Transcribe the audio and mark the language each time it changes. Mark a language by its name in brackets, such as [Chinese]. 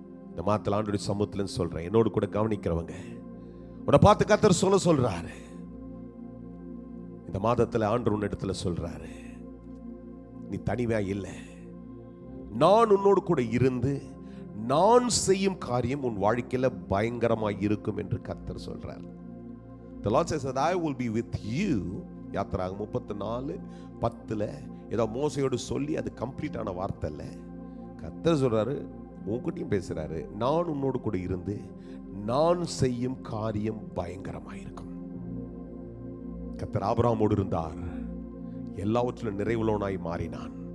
[Tamil] இந்த மாதத்துல ஆண்டவருடைய சமூகத்துல சொல்றேன், என்னோடு கூட கவனிக்கிறவங்க உன்னை பார்த்து கர்த்தர் சொல்றாரு. இந்த மாதத்துல ஆண்டவர் உன்னிடத்துல சொல்றாரு, நீ தனிமையா இல்லை, நான் உன்னோடு கூட இருந்து நான் செய்யும் காரியம் உன் வாழ்க்கையில பயங்கரமாய் இருக்கும் என்று கர்த்தர் சொல்றார். [English] The Lord says that I will be with you. [Tamil] யாத்திராகமம் 34:10 ஏதோ மோசையோடு சொல்லி அது கம்ப்ளீட் ஆன வார்த்தை இல்ல. கர்த்தர் சொல்றாரு, உன்கிட்டயும் பேசுறாரு, நான் உன்னோடு கூட இருந்து நான் செய்யும் காரியம் பயங்கரமாய் இருக்கும். கர்த்தர் ஆபிரகாமோடு இருந்தார், எல்லாவற்றிலும் நிறைவுள்ளவனாய் மாறினான்.